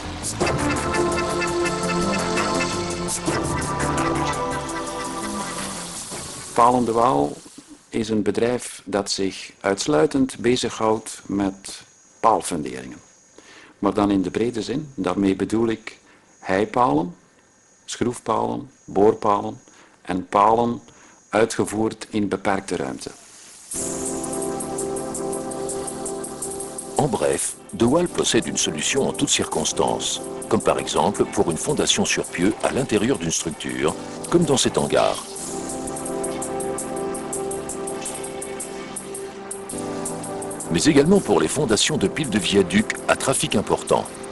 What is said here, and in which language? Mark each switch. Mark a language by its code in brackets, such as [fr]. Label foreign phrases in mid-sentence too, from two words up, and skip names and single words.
[nl] Palen de Waal is een bedrijf dat zich uitsluitend bezighoudt met paalfunderingen. Maar dan in de brede zin, daarmee bedoel ik heipalen, schroefpalen, boorpalen en palen uitgevoerd in beperkte ruimte. [fr] En bref, De Waal possède une solution en toutes circonstances, comme par exemple pour une fondation sur pieux à l'intérieur d'une structure, comme dans cet hangar. Mais également pour les fondations de piles de viaducs à trafic important.